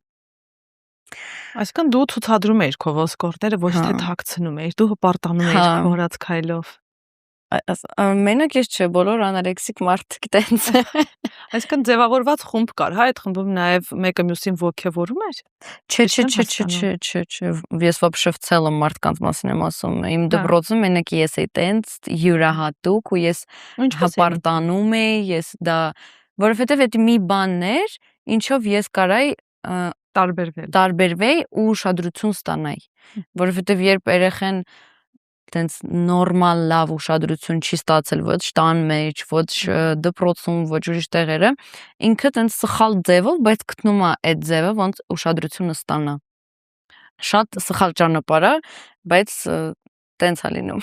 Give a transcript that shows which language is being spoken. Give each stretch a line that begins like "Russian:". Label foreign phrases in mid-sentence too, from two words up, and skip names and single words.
Armenian: Այսինքն դու ցուցադրում էիր քո ոսկորները, ոչ թե թաքցնում էիր, դու հպարտանում էիր քո հորած քայլով։ Մենակ ես չէ, բոլոր անորեքսիկ մարդիկ տենց։ Այսինքն ձևավորված խումբ կար, հա, այդ խմբում նաև մեկը մյուսին ոգևորում էր։ Չէ, ես
Russian: вообще в целом
Armenian: մարդկանց մասին եմ ասում։ Իմ դպրոցում մենակ ես էի տենց յուրահատուկ ու ես հպարտանում էի, ես դա, որովհետև այդ մի բանն էր, ինչով ես կարայի տարբերվեի ու ուշադրություն ստանայի, որովհետև երբ երեխան տենց նորմալ լավ ուշադրություն չի ստացել ոչ տան մեջ, ոչ դպրոցում, ոչ ուրիշ տեղերը, ինքը տենց սխալ ձևով, բայց գտնում է այդ ձևը, ոնց ուշադրությունը ստանա։ Շատ սխալ ճանապարհ է, բայց տենց է լինում։